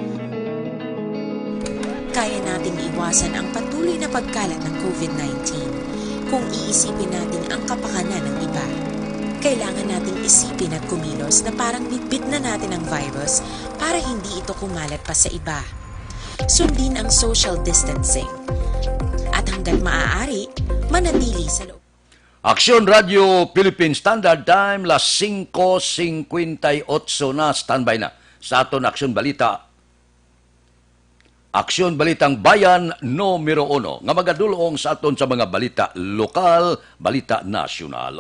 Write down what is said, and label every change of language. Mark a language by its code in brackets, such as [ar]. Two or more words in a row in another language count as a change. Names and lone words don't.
[tl] Kaya nating iwasan ang patuloy na pagkalat ng COVID-19 kung iisipin natin ang kapakanan ng iba. Kailangan nating isipin at kumilos na parang bitbit na natin ang virus para hindi ito kumalat pa sa iba. Sundin ang [en] social distancing. [tl] At hanggat maaari, manatili sa loob. [hil] Aksyon Radio [en] Philippine Standard Time, [hil] las 5:58 na. Standby na sa aton Aksyon Balita. Aksyon Balitang Bayan numero 1 nga magadulong sa aton sa mga balita lokal, balita nasyonal.